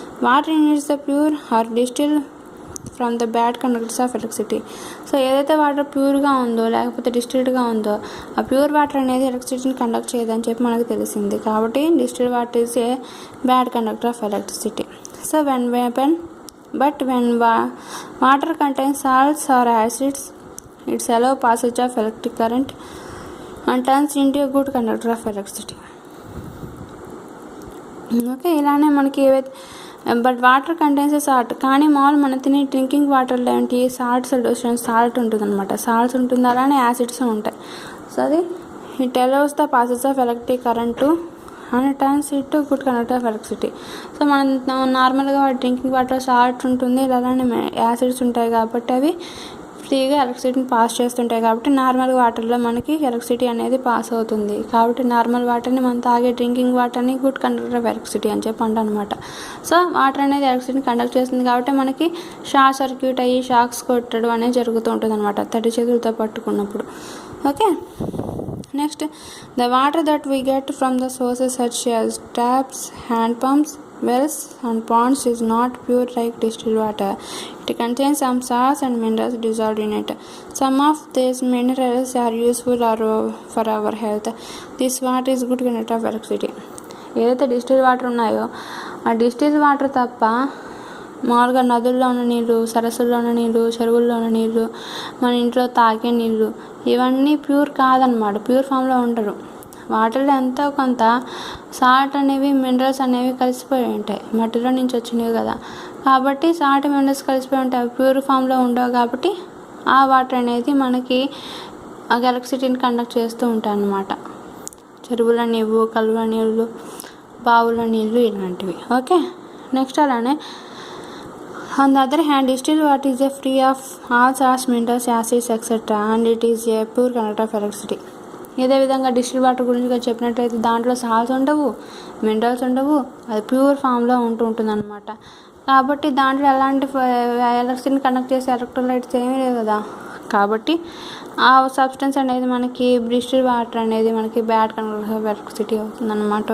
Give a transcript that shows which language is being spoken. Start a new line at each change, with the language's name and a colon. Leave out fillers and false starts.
English: Water in the pure or distil from the bad conductors of electricity.
Telugu: So ఏదైతే water ప్యూర్గా ఉందో లేకపోతే డిస్టిల్డ్గా ఉందో ఆ ప్యూర్ వాటర్ అనేది ఎలక్ట్రిసిటీని కండక్ట్ చేయదని చెప్పి మనకు తెలిసింది. కాబట్టి
English: Distilled water is a bad conductor of electricity. So when water contains salts or acids, it's allow passage of electric current and turns into a good conductor of electricity.
Telugu: Okay, ఇలానే మనకి ఏవైతే
English: but water contains salt,
Telugu: కానీ మామూలు మన తినే drinking వాటర్లో ఏంటి salt ఉంటుంది అనమాట. సాల్ట్స్ ఉంటుంది, అలానే యాసిడ్స్ ఉంటాయి. సో అది
English: It allows the passes of electric current and turns it to good conductor of electricity.
Telugu: So మనం నార్మల్గా డ్రింకింగ్ వాటర్ సాల్ట్ ఉంటుంది, అలానే యాసిడ్స్ ఉంటాయి కాబట్టి అవి ఫ్రీగా ఎలక్ట్రిసిటీని పాస్ చేస్తుంటాయి. కాబట్టి నార్మల్ వాటర్లో మనకి ఎలక్ట్రిసిటీ అనేది పాస్ అవుతుంది. కాబట్టి నార్మల్ వాటర్ని మనం తాగే డ్రింకింగ్ వాటర్ని
English: good conductor of electricity
Telugu: అని చెప్పి అనమాట. సో వాటర్ అనేది ఎలక్ట్రిసిటీని కండక్ట్ చేస్తుంది కాబట్టి మనకి షార్ట్ సర్క్యూట్ అయ్యి షాక్స్ కొట్టడం అనేది జరుగుతూ ఉంటుంది అనమాట తడి చేతులతో పట్టుకున్నప్పుడు.
English: Okay, next the water that we get from the sources such as taps, hand pumps, wells and ponds is not pure like distilled water. It contains some salts and minerals dissolved in it. Some of these minerals are useful for our health. This water is good conductor of electricity.
Telugu: ఏదైతే distil water ఉన్నాయో ఆ distil water తప్ప మామూలుగా నదుల్లో ఉన్న నీళ్ళు, సరస్సుల్లో ఉన్న నీళ్ళు, చెరువుల్లో ఉన్న నీళ్ళు, మన ఇంట్లో తాగే నీళ్ళు ఇవన్నీ ప్యూర్ కాదనమాట, ప్యూర్ ఫామ్లో ఉండరు. వాటర్లో ఎంతో కొంత సాల్ట్ అనేవి మినరల్స్ అనేవి కలిసిపోయి ఉంటాయి, మట్టిలో నుంచి వచ్చినవి కదా. కాబట్టి సాల్ట్ మినరల్స్ కలిసిపోయి ఉంటాయి, ప్యూర్ ఫామ్లో ఉండవు. కాబట్టి ఆ వాటర్ అనేది మనకి ఎలక్ట్రిసిటీని కండక్ట్ చేస్తూ ఉంటాయి అన్నమాట. చెరువుల నీళ్ళు, కలువ నీళ్ళు, బావుల నీళ్ళు ఇలాంటివి. ఓకే, నెక్స్ట్ అలానే
English: On the other hand, distilled water is free of all salts, minerals, acids, etc. and it is a pure conductor of electricity.
Telugu: ఇదే విధంగా డిస్టిల్ వాటర్ గురించి చెప్పినట్లయితే దాంట్లో సాల్ట్స్ ఉండవు, మినరల్స్ ఉండవు, అది ప్యూర్ ఫామ్లో ఉంటుంది అనమాట. కాబట్టి దాంట్లో ఎలాంటి ఎలక్ట్రిసిటీని కండక్ట్ చేసే ఎలక్ట్రోలైట్స్ ఏమీ లేవు కదా. కాబట్టి ఆ సబ్స్టెన్స్ అనేది మనకి డిస్టిల్ వాటర్ అనేది మనకి
English: bad conductor of electricity
Telugu: అవుతుంది అనమాట.